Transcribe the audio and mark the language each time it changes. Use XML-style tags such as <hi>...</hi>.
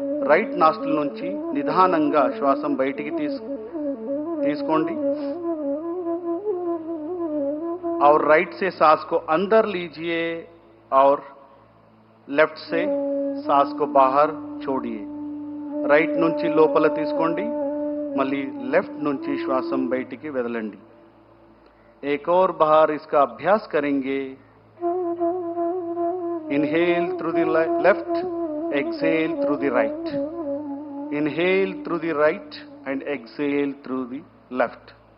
<te>Right nostril నుంచి నిదానంగా శ్వాసం బయటికి తీసుకోండి</te> <hi>और राइट से सांस को अंदर लीजिए और लेफ्ट से सांस को बाहर छोड़िए.</hi> <te>राइट నుంచి లోపల తీసుకోండి మళ్ళీ लेफ्ट నుంచి శ్వాసం బయటికి వదలండి.</te> <hi>एक और बार इसका अभ्यास करेंगे.</hi> <en>Inhale through the left, exhale through the right. Inhale through the right and exhale through the left.</en>